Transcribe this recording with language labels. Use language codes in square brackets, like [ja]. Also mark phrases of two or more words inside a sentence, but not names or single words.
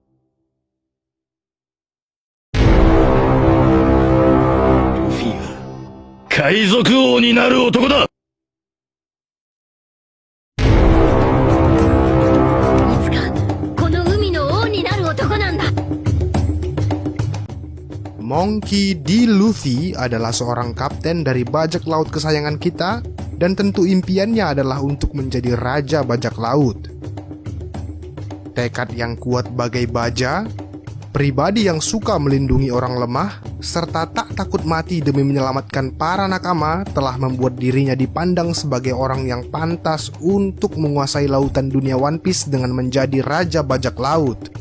[ja] ルフィが海賊王になる男だ。いつかこの海の王になる男なんだ。 [id] Monkey D. Luffy adalah seorang kapten dari bajak laut kesayangan kita, dan tentu impiannya adalah untuk menjadi raja bajak laut. Tekad yang kuat bagai baja, pribadi yang suka melindungi orang lemah, serta tak takut mati demi menyelamatkan para nakama telah membuat dirinya dipandang sebagai orang yang pantas untuk menguasai lautan dunia One Piece dengan menjadi raja bajak laut.